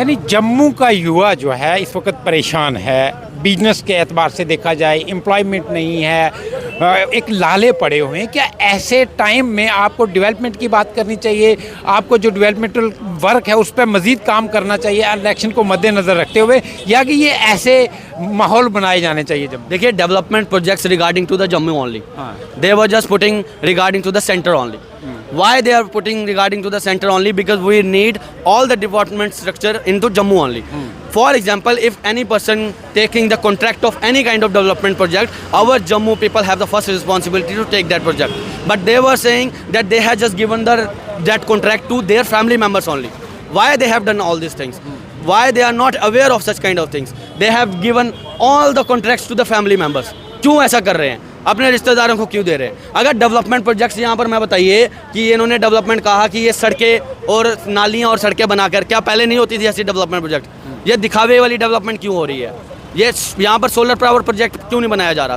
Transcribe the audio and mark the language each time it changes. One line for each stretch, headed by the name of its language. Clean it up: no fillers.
Hindi: यानी जम्मू का युवा जो है इस वक्त परेशान है, बिजनेस के एतबार से देखा जाए एम्प्लॉयमेंट नहीं है, एक लाले पड़े हुए हैं। क्या ऐसे टाइम में आपको डेवलपमेंट की बात करनी चाहिए? आपको जो डेवलपमेंटल वर्क है उस पर मज़ीद काम करना चाहिए इलेक्शन को मद्देनज़र रखते हुए, या कि ये ऐसे माहौल बनाए जाने चाहिए? जब
English: देखिए development projects regarding to the Jammu only, they were just putting regarding to the centre only. Why they are putting regarding to the center only? Because we need all the development structure into Jammu only. For example, if any person taking the contract of any kind of development project, our Jammu people have the first responsibility to take that project. But they were saying that they had just given that contract to their family members only. Why they have done all these things? Why they are not aware of such kind of things? They have given all the contracts to the family members.
Hindi: क्यों ऐसा कर रहे हैं? अपने रिश्तेदारों को क्यों दे रहे हैं? अगर डेवलपमेंट प्रोजेक्ट्स यहाँ पर मैं बताइए कि इन्होंने डेवलपमेंट कहा कि ये सड़कें और नालियाँ और सड़कें बनाकर, क्या पहले नहीं होती थी ऐसी डेवलपमेंट प्रोजेक्ट? ये दिखावे वाली डेवलपमेंट क्यों हो रही है? ये यहाँ पर सोलर पावर प्रोजेक्ट क्यों नहीं बनाया जा रहा?